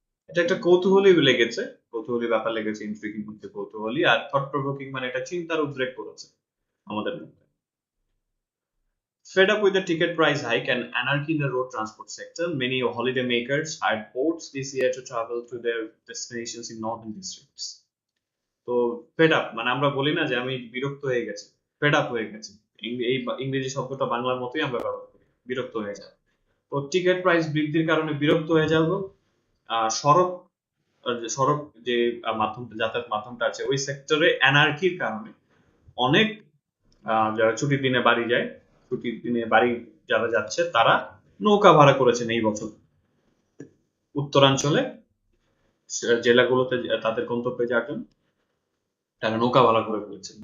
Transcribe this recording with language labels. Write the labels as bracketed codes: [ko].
[bn] এটা একটা কৌতূহলী লেগেছে, কৌতূহলী ব্যাপার লেগেছে। ইন্ট্রিগিং হচ্ছে কৌতূহলী, আর থট প্রভোকিং মানে এটা চিন্তার উদ্রেক করেছে আমাদের মধ্যে। [en] Fed up with the ticket price hike and anarchy in the road transport sector, many holiday makers hired boats this year to travel to their destinations in northern districts. [bn] তো fed up মানে আমরা বলি না যে আমি বিরক্ত হয়ে গেছি, ফেড আপ হয়ে গেছি। এই ইংরেজি শব্দটা বাংলার মতোই আমরা ব্যবহার করি, বিরক্ত হয়ে যায়। তো টিকিট প্রাইস বৃদ্ধির কারণে বিরক্ত হয়ে যাব। সড়ক সড়ক যে যাতায়াত মাধ্যমটা আছে ওই সেক্টরে অ্যানার্কির কারণে অনেক যারা ছুটির দিনে বাড়ি যায়, ছুটির দিনে বাড়ি যারা যাচ্ছে তারা নৌকা ভাড়া করেছেন এই বছর উত্তরাঞ্চলে জেলাগুলোতে তাদের গন্তব্যে যাওয়ার জন্য তারা নৌকা ভাড়া করে ফেলেছেন।